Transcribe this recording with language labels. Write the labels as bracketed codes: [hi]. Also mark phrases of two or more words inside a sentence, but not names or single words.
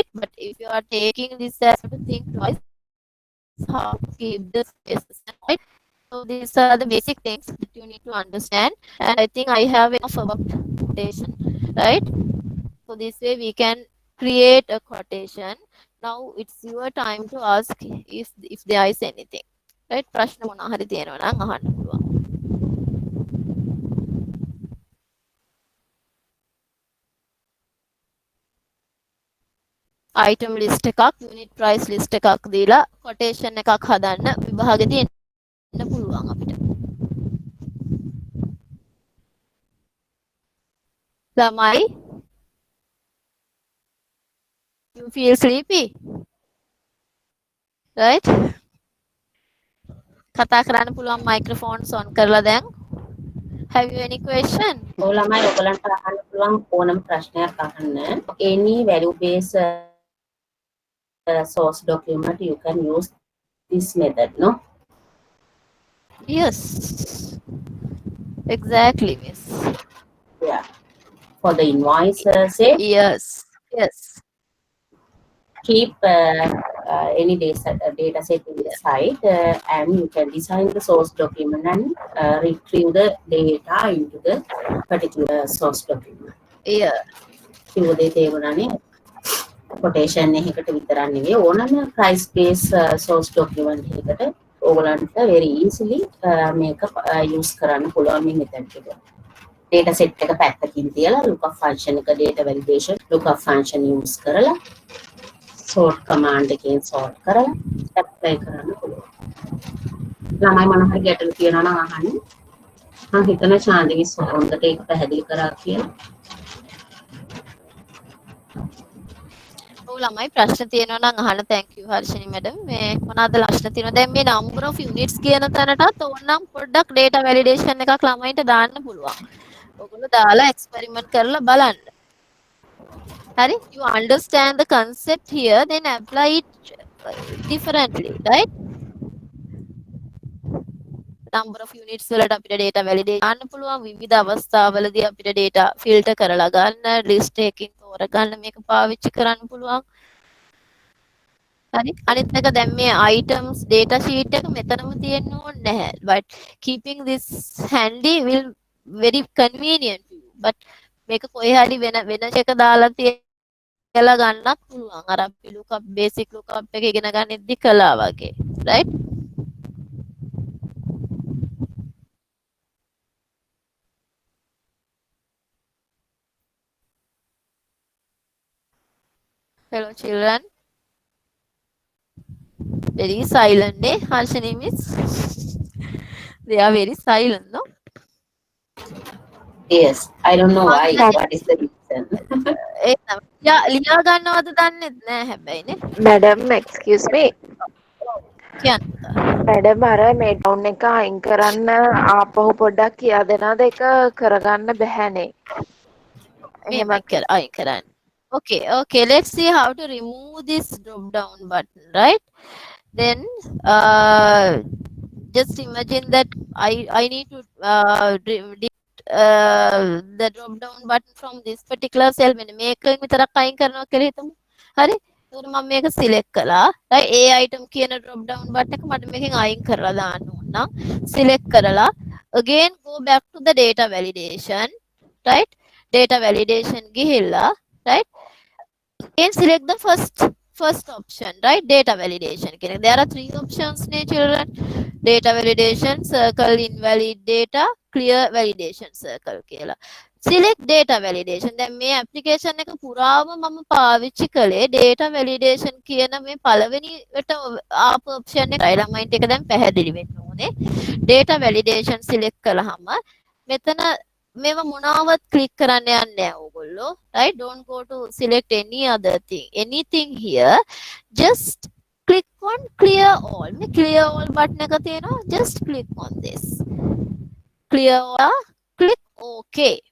[en] But if you are taking this as to think twice how to keep the spaces, right? So these are the basic things that you need to understand, and I think I have enough about quotation, right? So this way we can create a quotation. Now it's your time to ask if there is anything, right? [si] ප්‍රශ්න මොනවා හරි තියෙනවා නම් අහන්න පුළුවන්. [en] item list [si] එකක්, [en] unit price list [si] එකක් දීලා quotation එකක් හදන්න විභාගෙදී එන්න පුළුවන් අපිට. ළමයි, [en] you feel sleepy, right? [si] කතා කරන්න පුළුවන් [en] microphones on [si] කරලා දැන්. [en] Have you any question? [si] ඔයාලමයි ඔයගලන්ට අහන්න පුළුවන් ඕනම ප්‍රශ්නයක් අහන්න. [en] Any value based source document you can use this method, no? Yes, exactly, miss. Yeah. For the invoice, say Yes, yes. keep any data set inside, and you can design the source document and retrieve the data into the particular source document. Yeah. [si] කිව්ව දේ තේරුණානේ. කොටේෂන් එකකට විතරක් නෙවෙයි ඕනම [en] price based source document [si] එකකට ඕගලන්ට [en] very easily [si] මේක use කරන්න පුළුවන් මේ method එක. [en] data set [si] එක පැත්තකින් තියලා [en] lookup function [si] එක [en] data validation lookup function use [si] කරලා [en] sort command [si] එකෙන් sort කරලා apply කරන්න පුළුවන්. ළමයි මොන හරි ගැටලු තියෙනවා නම් අහන්න. මම හිතන ශාන්තිගේ හොඳට ඒක පැහැදිලි කරා කියලා. ළමයි ප්‍රශ්න තියෙනවා නම් අහන්න [en] thank you [si] හර්ෂිනි මැඩම් මේ මොනවාද ප්‍රශ්න තියෙනවා දැන් මේ [en] number of units [si] කියන තැනටත් ඕනනම් පොඩ්ඩක් [en] data validation [si] එකක් ළමයින්ට දාන්න පුළුවන්. ඔයගොල්ලෝ දාලා experiment කරලා බලන්න. හරි [en] you understand the concept here then apply it differently right number of units [si] වලට අපිට [en] data validate [si] කරන්න පුළුවන් විවිධ අවස්ථාවලදී අපිට [en] data filter [si] කරලා ගන්න list එකකින් තෝරගන්න මේක පාවිච්චි කරන්න පුළුවන් හරි අනිත් එක දැන් මේ [en] items data sheet [si] එක මෙතනම තියෙන්න ඕනේ නැහැ [en] but keeping this handy will very convenient to you but [si] මේක කොහේ හරි වෙන එක දාලා තියලා ගන්නත් පුළුවන් අර අපි [en] lookup basic lookup [si] එක ඉගෙන ගන්නෙද්දි කළා වගේ right [en] hello children very silent Harshini miss they are very silent no yes I don't know why [si] මම [en] what is the reason. [si] ලියා ගන්නවද දන්නෙත් නෑ හැබැයිනේ මැඩම් [en] excuse me [si] කියන්න මැඩම් අර මේ ඩවුන් එක අයින් කරන්න ආපහු පොඩ්ඩක් කියා දෙනවද ඒක කරගන්න බැහැනේ එහෙම අයින් කරන්න [en] okay let's see how to remove this drop down button right then just imagine that I need to the drop down button from this particular cell [si] මෙන්න මේකෙන් විතරක් අයින් කරනවා කියලා හිතමු. හරි? එතකොට මම මේක select කළා. right? A item කියන [en] drop down button [si] එක මට මේකෙන් අයින් කරලා දාන්න ඕන නම් select කරලා [en] again go back to the data validation. right? Data validation ගිහිල්ලා right? Again select the first option right data validation there are three options children data validation circle invalid data clear validation circle කියලා select data validation [si] දැන් මේ application එක පුරාම මම පාවිච්චි කළේ [en] data validation [si] කියන මේ පළවෙනිට ආපු option එකයි ළමයින්ට ඒක දැන් පැහැදිලි වෙන්න ඕනේ [en] data validation select [si] කළාම මෙතන මේව මොනවත් click කරන්න යන්නේ නැහැ ඕගොල්ලෝ [en] right don't go to select any other thing anything here just click on clear all [si] මේ [en] clear all button [si] එක තියෙනවා [en] just click on this clear all click okay